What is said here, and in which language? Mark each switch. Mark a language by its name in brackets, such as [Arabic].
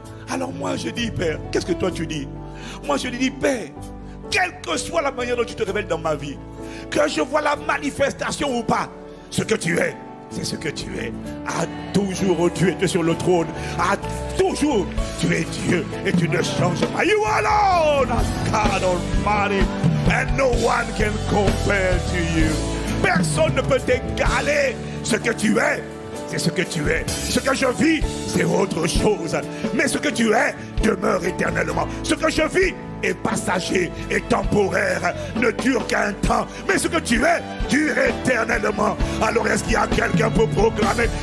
[French] Alors moi je dis, Père, qu'est-ce que toi tu dis? Moi je lui dis, Père, quelle que soit la manière dont tu te révèles dans ma vie, que je vois la manifestation ou pas, ce que tu es, c'est ce que tu es. À toujours, tu es sur le trône. À toujours, tu es Dieu et tu ne changes pas. [English] You alone as God Almighty, and no one can compare to you. [French] Personne ne peut t'égaler. Ce que tu es, c'est ce que tu es. Ce que je vis, c'est autre chose. Mais ce que tu es demeure éternellement. Ce que je vis est passager et temporaire, ne dure qu'un temps. Mais ce que tu es dure éternellement. Alors est-ce qu'il y a quelqu'un pour proclamer?